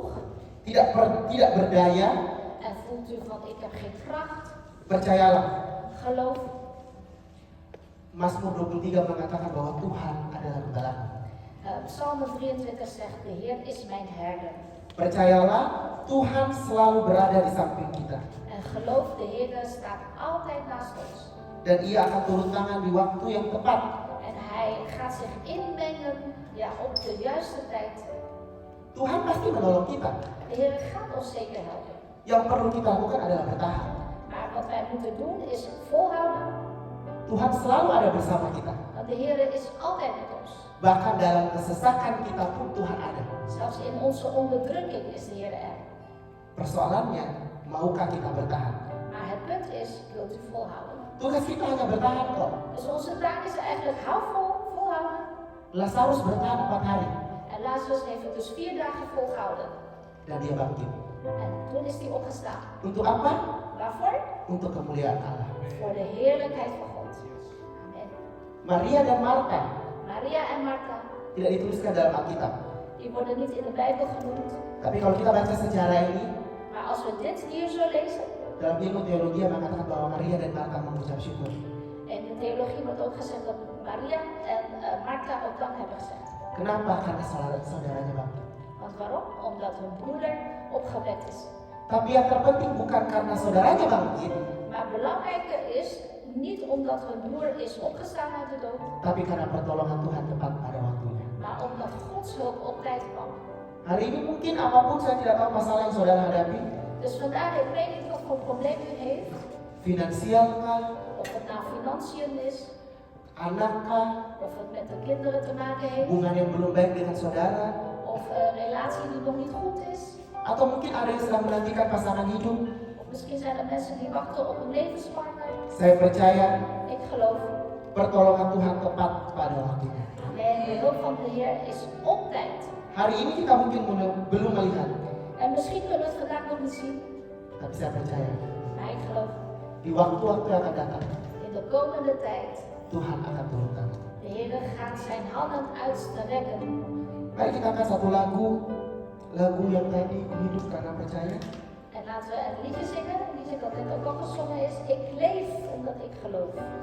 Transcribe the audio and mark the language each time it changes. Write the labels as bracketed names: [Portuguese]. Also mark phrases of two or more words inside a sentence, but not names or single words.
[Indonesian] tidak berdaya. [Dutch] en voelt u van ik heb geen kracht. [Indonesian] Percayalah, [Dutch] Geloof. [Indonesian] Mazmur 23 mengatakan bahwa Tuhan adalah gembalamu. [Dutch] Psalm 23 zegt, de Heer is mijn herder. [Indonesian] Percayalah, Tuhan selalu berada di samping kita. [Dutch] En geloof, de Heer staat altijd naast ons. [Indonesian] Dan Ia akan turun tangan di waktu yang tepat. [Dutch] En Hij gaat zich inmengen op de juiste tijd. [Indonesian] Tuhan pasti menolong kita. [Dutch] De Heer gaat ons zeker helpen. [Indonesian] Yang perlu kita lakukan adalah bertahan. [Dutch] Maar wat wij moeten doen is volhouden. [Indonesian] Tuhan selalu ada bersama kita. [Dutch] Want de Heer is altijd met ons. [Indonesian] Bahkan dalam kesesakan kita pun Tuhan ada. [Dutch] Zelfs in onze onderdrukking is de Heer er. [Indonesian] Persoalannya, maukah kita bertahan? [Dutch] Maar het punt is, wilt u volhouden? [Indonesian] Tugas kita hanya bertahan kok. [Dutch] Dus onze taak is eigenlijk, hou vol, volhouden. [Indonesian] Lazarus bertahan 4 hari. [Dutch] En Lazarus heeft het dus 4 dagen volgehouden. [Indonesian] Dan dia bangkit. [Dutch] En toen is hij opgestaan. [Indonesian] Untuk apa? [Dutch] Waarvoor? [Indonesian] Untuk kemuliaan Allah. [Dutch] Voor de heerlijkheid van God. Amen. [Indonesian] Maria dan Martha [Dutch] Maria en Martha, [Indonesian] tidak dituliskan dalam Alkitab. [Dutch] die worden niet in de Bijbel genoemd. [Indonesian] Tapi kalau kita baca sejarah ini, [Dutch] Maar als we dit hier zo lezen, [Indonesian] dalam ilmu teologi mengatakan bahwa Maria dan Martha mengucap syukur. [Dutch] in de theologie wordt ook gezegd dat Maria en Martha ook dank hebben gezegd. [Indonesian] Kenapa? Karena saudaranya bangkit. [Dutch] Want waarom? Omdat hun broeder opgewekt is. [Indonesian] Tapi yang terpenting bukan karena saudaranya bangkit, [Dutch] Maar belangrijker is niet omdat hun broer is opgestaan uit de dood, [Indonesian] tapi karena pertolongan Tuhan tepat pada waktunya. [Dutch] maar omdat Gods hulp op tijd kwam. [Indonesian] Hari ini mungkin apapun, saya tidak tahu masalah yang saudara hadapi, [Dutch] Dus vandaag, ik weet niet wat voor probleem u heeft, [Indonesian] finansial kah, [Dutch] of het nou financiën is, [Indonesian] anak kah, [Dutch] of het met de kinderen te maken heeft, [Indonesian] hubungan yang belum baik dengan saudara, [Dutch] of een relatie die nog niet goed is. [Indonesian] atau mungkin ada yang sedang menantikan pasangan hidup. [Dutch] Of misschien zijn er mensen die wachten op een levenspartner. [Indonesian] Saya percaya [Dutch] Ik geloof. [Indonesian] pertolongan Tuhan tepat pada waktunya. [Dutch] En de hulp van de Heer is op tijd. [Indonesian] Hari ini kita mungkin belum melihat, [Dutch] En misschien kunnen we het vandaag nog niet zien. [Indonesian] tapi saya percaya [Dutch] Maar ik geloof. [Indonesian] di waktu-waktu yang akan datang [Dutch] In de komende tijd. [Indonesian] Tuhan akan turun tangan. [Dutch] De Heer gaat zijn handen uitstrekken. [Indonesian] Mari kita angkat satu lagu yang tadi hidup karena percaya. [Dutch] En laten we een liedje zingen. Een liedje dat net ook al gezongen is. Ik leef omdat ik geloof.